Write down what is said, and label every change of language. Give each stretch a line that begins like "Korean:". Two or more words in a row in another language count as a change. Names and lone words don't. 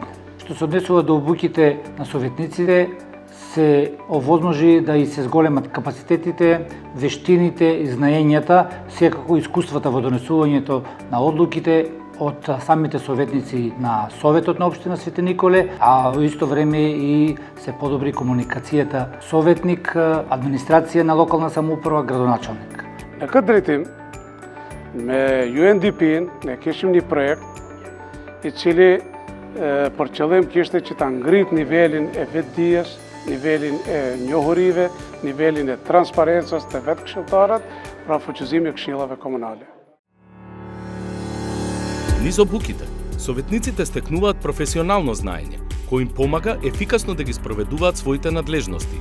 Macedonian: Што се однесува до обуките на советниците, се овозможи да и се зголемат капацитетите, вештините и знаењата, секако искуствата во донесувањето на одлуките од самите советници на Советот на општина Свети Николе, а во исто време и се подобри комуникацијата советник, администрација на локална самоуправа, градоначалник.
Albanian: Në këtë drejtim, me UNDP-n ne kishim një projekt i cili për qëllim kishte që ta ngrit nivelin e vetdijes, nivelin e njohurive, nivelin e transparencës të vetë këshilltarët, pra fuqizimi këshillave komunale.
Macedonian: Низ обуките, советниците стекнуваат професионално знаење, кој им помага ефикасно да ги спроведуваат своите надлежности.